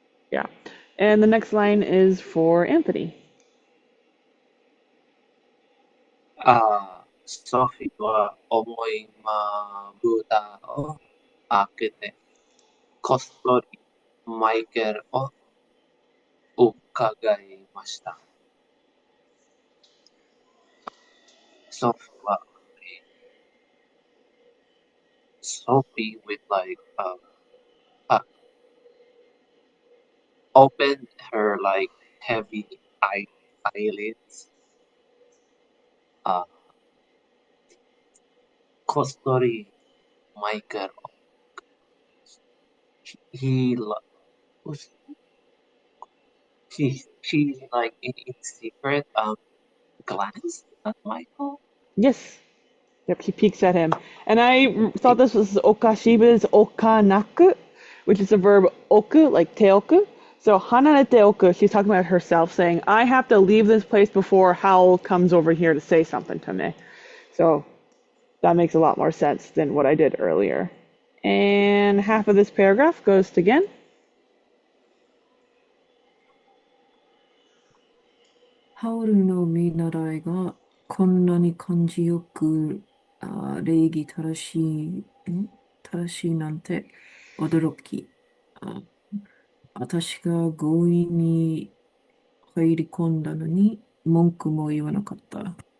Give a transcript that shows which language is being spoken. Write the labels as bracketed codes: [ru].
[en] Yeah. And the next line is for Anthony. [ja] ソフィーは思いまぶたを開けて、こっそりマイケルを伺いました。ソフィーは、 [en] Sophie with uh, opened her heavy eyelids. [ja] こっそりマイケルを [en] he was she like in secret glance at Michael. Yes. Yep, he peeks at him. And I thought this was Okashiba's okanaku, which is the verb oku, like teoku. So hanarete oku, she's talking about herself, saying, I have to leave this place before Howl comes over here to say something to me. So that makes a lot more sense than what I did earlier. And half of this paragraph goes to Gen. [ja] ハウルの見習いがこんなに感じよく、礼儀正しいなんて驚き。あ、私が強引に入り込んだのに文句も言わなかった。